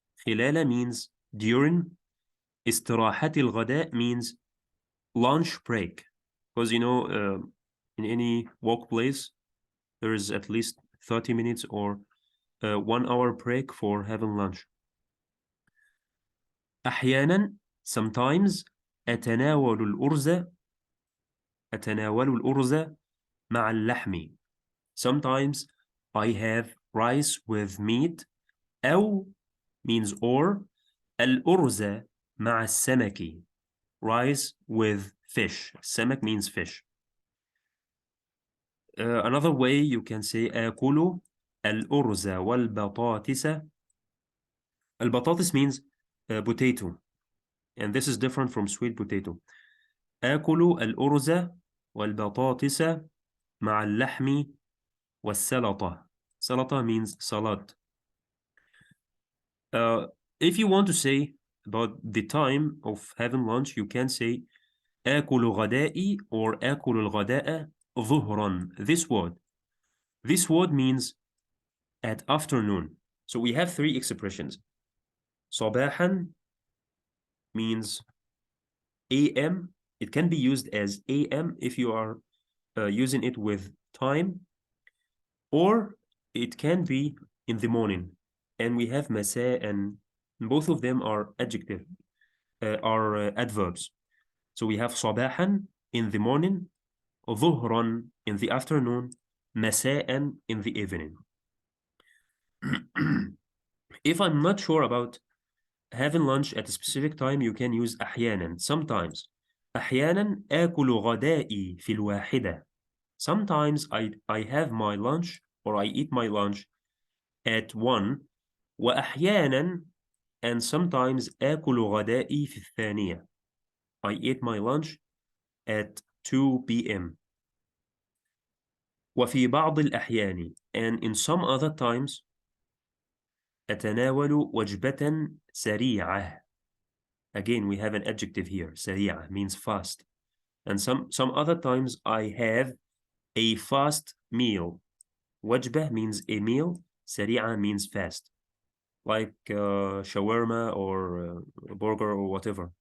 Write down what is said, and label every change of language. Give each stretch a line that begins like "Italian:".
English: خلال means during.
Arabic: استراحة الغداء
English: means lunch break. Because you know, in any workplace, there is at least 30 minutes or 1 hour break for having lunch.
Arabic: أحيانا, sometimes, أتناول الأرز مع اللحم.
English: Sometimes I have rice with meat.
Arabic: أو
English: means or.
Arabic: الأرز مع السمك.
English: Rice with fish. السمك means fish. Another way you can say
Arabic: آكل الأرز والبطاطس.
English: البطاطس means potato, and this is different from sweet potato.
Arabic: آكل الأرز والبطاطس مع اللحم والسلطة.
English: سلطة means salad. If you want to say about the time of having lunch, you can say
Arabic: آكل غدائي
English: or
Arabic: آكل الغداء ظهرا.
English: This word means at afternoon. So we have 3 expressions. صباحا means AM. It can be used as AM if you are using it with time, or it can be in the morning. And we have مساء, and both of them are adverbs. So we have صباحا in the morning, ظهرا in the afternoon, مساء in the evening. If I'm not sure about having lunch at a specific time, you can use أحيانا, sometimes.
Arabic: أحيانا آكل غدائي في الواحدة.
English: Sometimes I have my lunch, or I eat my lunch at 1.
Arabic: وأحيانا,
English: and sometimes
Arabic: آكل غدائي في الثانية.
English: I eat my lunch at 2 p.m.
Arabic: وفي بعض الأحيان,
English: and in some other times,
Arabic: أتناول وجبة سريعة.
English: Again, we have an adjective here. سريعة means fast. And some other times I have a fast meal. وجبة means a meal. سريعة means fast. Like shawarma or burger or whatever.